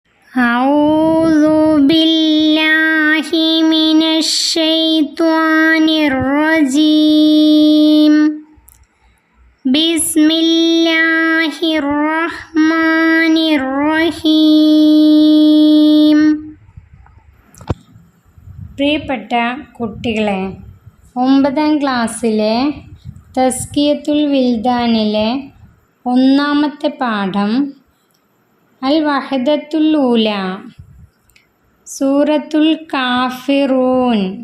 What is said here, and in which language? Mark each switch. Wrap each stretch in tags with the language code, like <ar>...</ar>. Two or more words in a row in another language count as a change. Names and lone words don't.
<ar>أعوذ بالله من الشيطان الرجيم بسم الله الرحمن الرحيم.</ar> <ml>പ്രിയപ്പെട്ട കുട്ടികളെ, 9ാം ക്ലാസ്സിലെ തസ്കിയത്തുൽ വിൽദാനിലെ ഒന്നാമത്തെ പാഠം</ml> <ar>الوحدة الأولى,</ar> <ml>സൂറത്തുൽ കാഫിറൂൻ.</ml>